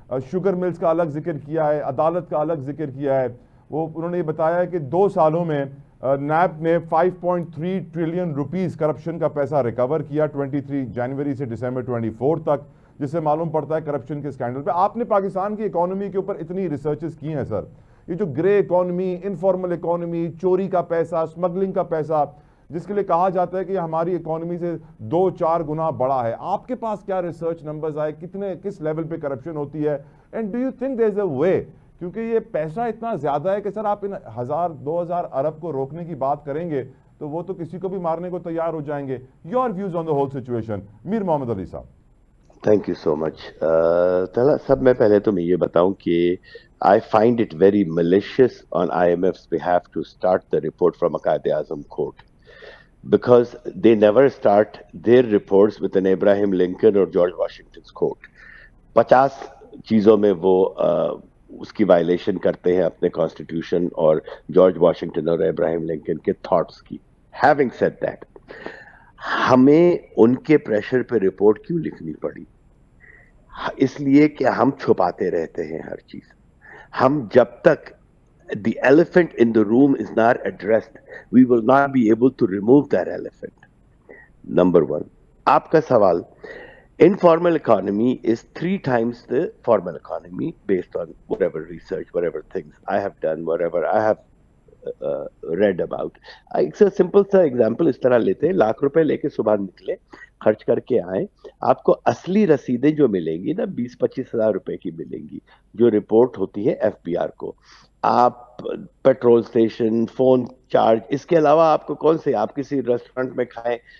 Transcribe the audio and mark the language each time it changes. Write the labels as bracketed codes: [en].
[ur] Sugar mills کا الگ ذکر کیا ہے، عدالت کا الگ ذکر کیا ہے۔ وہ انہوں نے یہ بتایا ہے کہ 2 سالوں میں نیب نے 5.3 ٹریلین روپیز کرپشن کا پیسہ ریکور کیا 23 جنوری سے دسمبر 24 تک، جس سے معلوم پڑتا ہے کرپشن کے سکینڈل پہ۔ آپ نے پاکستان کی اکانومی کے اوپر اتنی ریسرچز کی ہیں سر، یہ جو گرے اکانومی، انفارمل اکانومی، چوری کا پیسہ، سمگلنگ کا پیسہ، جس کے لیے کہا جاتا ہے کہ یہ ہماری اکانومی سے 2-4 گنا بڑا ہے، آپ کے پاس کیا ریسرچ نمبرز آئے، کس لیول پہ کرپشن ہوتی ہے؟ [en] and do you think there is a way, [ur] کیونکہ یہ پیسہ اتنا زیادہ ہے کہ سر آپ ان 1000-2000 ارب کو روکنے کی بات کریں گے تو وہ تو کسی کو بھی مارنے کو تیار ہو جائیں گے۔ [en] your views on the whole situation, [ur] میر محمد علی صاحب۔ [en] Thank you so much. [ur] سب میں پہلے تو میں یہ بتاؤں کہ [en] I find it very malicious on IMF's behalf to start the report from a Quaid-e-Azam quote, because they never start their reports with an Abraham Lincoln or George Washington's quote. [ur] 50 چیزوں میں وہ اس کی وائلیشن کرتے ہیں اپنے کانسٹیٹیوشن اور George Washington اور ابراہیم لنکن کے تھاٹس کی۔ [en] having said that, [ur] ہمیں ان کے پریشر پہ رپورٹ کیوں لکھنی پڑی؟ اس لیے کہ ہم چھپاتے رہتے ہیں ہر چیز۔ ہم جب تک [en] the elephant in the room is not addressed, we will not be able to remove that elephant. Number one. [ur] آپ کا سوال، [en] informal economy is 3 times the formal economy based on whatever research, whatever things I have done, whatever I have read about. [ur] ایک simple سا example اس طرح لیتے ہیں، ₹1,00,000 لے کے صبح نکلے، خرچ کر کے آئیں، آپ کو اصلی رسیدیں جو ملیں گی نا 20-25 ہزار روپے کی ملیں گی، جو رپورٹ ہوتی ہے FBR کو۔ آپ پیٹرول اسٹیشن، فون چارج، اس کے علاوہ آپ کو کون سے، آپ کسی ریسٹورینٹ میں کھائیں،